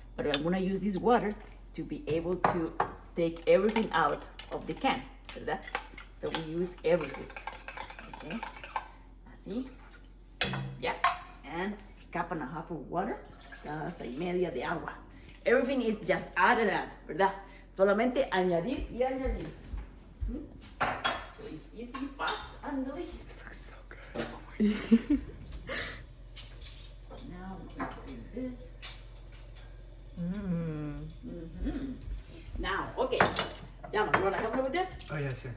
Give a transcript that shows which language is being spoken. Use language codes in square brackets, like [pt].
[en] But I'm gonna use this water to be able to take everything out of the can. [es] ¿Verdad? [en] So we use everything. Okay. [es] Así. [en] Yeah. And cup and a half of water. [es] Taza y media de agua. [en] Everything is just add and add, [es] ¿verdad? Solamente añadir y añadir. [en] So it's easy, fast, and delicious. This looks so good. Now I'm going to do this. Now, okay. Yama, you want to help me with this? Oh, yeah, sure.